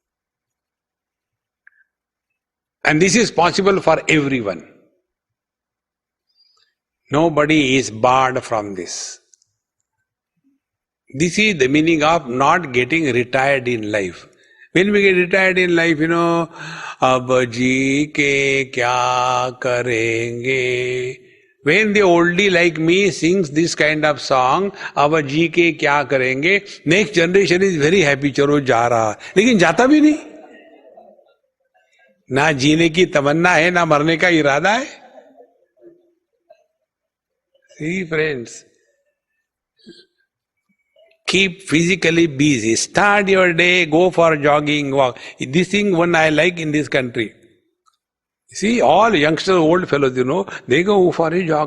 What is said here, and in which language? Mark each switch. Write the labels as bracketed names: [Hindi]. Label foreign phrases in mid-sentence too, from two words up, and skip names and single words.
[English] And this is possible for everyone. Nobody is barred from this. This is the meaning of not getting retired in life. When we get retired in life, [Hindi] अब जी के क्या करेंगे. [English] When the oldie like me sings this kind of song, [Hindi] अब जी के क्या करेंगे, [English] next generation is very happy, [Hindi] चलो जा रहा. लेकिन जाता भी नहीं. ना जीने की तमन्ना है, ना मरने का इरादा है. [English] See, friends, keep physically busy. Start your day, go for jogging, walk. This thing one I like in this country. See, all youngsters, old fellows, they go for a jog.